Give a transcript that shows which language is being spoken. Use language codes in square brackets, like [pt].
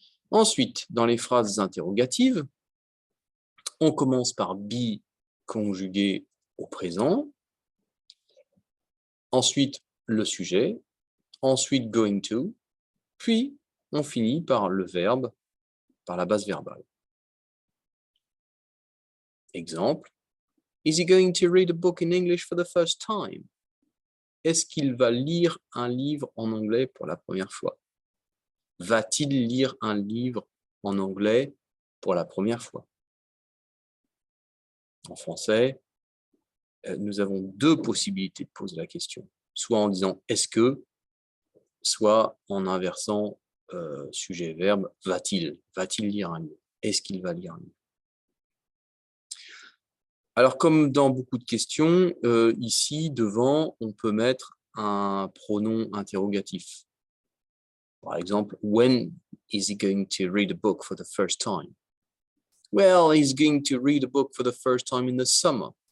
[fr] Ensuite, dans les phrases interrogatives, on commence par be conjugué au présent, ensuite le sujet, ensuite going to, puis on finit par le verbe, par la base verbale. [en] Exemple, is he going to read a book in English for the first time? [fr] Est-ce qu'il va lire un livre en anglais pour la première fois? Va-t-il lire un livre en anglais pour la première fois? En français, nous avons 2 possibilités de poser la question. Soit en disant « est-ce que », soit en inversant sujet-verbe « va-t-il » lire un livre? Est-ce qu'il va lire un livre? Alors, comme dans beaucoup de questions, ici, devant, on peut mettre un pronom interrogatif. Par exemple, [en] « When is he going to read a book for the first time ?» Well, he's going to read a book for the first time in the summer.